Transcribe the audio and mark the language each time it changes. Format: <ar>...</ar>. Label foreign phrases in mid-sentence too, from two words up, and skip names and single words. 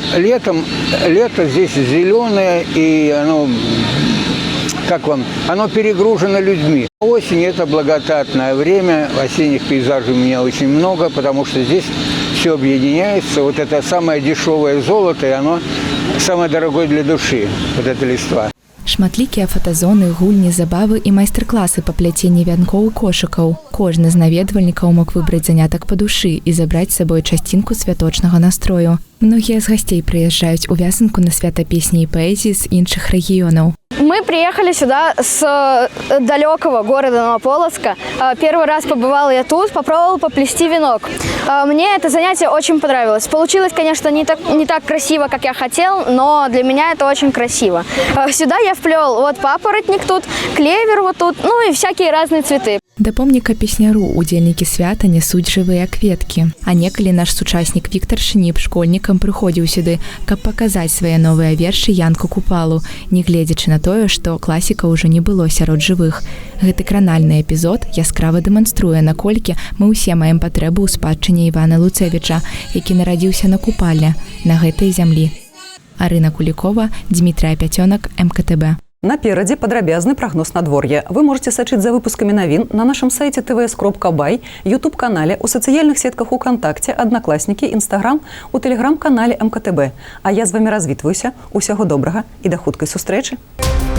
<ru>Лето здесь зеленое, и оно, оно перегружено людьми. Осень – это благодатное время, осенних пейзажей у меня очень много, потому что здесь все объединяется. Вот это самое дешевое золото, и оно самое дорогое для души, вот это листва.</ru> <be>Шматлікія фотазоны, гульні, забавы і майстар-класы па пляценні вянкоў і кошыкаў. Кожны з наведвальнікаў мог выбраць занятак па душы і забраць з сабой часцінку святочнага настрою. Многія з гасцей прыязджаюць у Вязанку на свята песні і паэзіі з іншых рэгіёнаў.</be> <ru>Мы приехали сюда с далекого города Новополоцка. Первый раз побывала я тут, попробовала поплести венок. Мне это занятие очень понравилось. Получилось, конечно, не так красиво, как я хотел, но для меня это очень красиво. Сюда я вплел вот папоротник тут, клевер вот тут, ну и всякие разные цветы.</ru> <be>Да помніка песняру удзельнікі свята нясуць жывыя кветкі. А некалі наш сучаснік Віктар Шніп школьнікам прыходзіў сюды, каб паказаць свае новыя вершы Янку Купалу, не гледзячы на тое, што класіка ўжо не было сярод жывых. Гэты кранальны эпізод яскрава дэманструе, наколькі мы ўсе маем патрэбу ў спадчыне Івана Луцевіча, які нарадзіўся на Купале, на гэтай зямлі. Арына Кулікова, Дмітрий Апятёнак, МКТБ. Наперадзе падрабязны прагноз надвор'я. Вы можете сачыць за выпускамі навін на нашым сайце tvs.by, YouTube-канале, у сацыяльных сетках УКонтакце, Аднакласнікі, Інстаграм, у Тэлеграм-канале МКТБ. А я з вамі развітваюся. Усяго добрага і да хуткай сустрэчы.</be>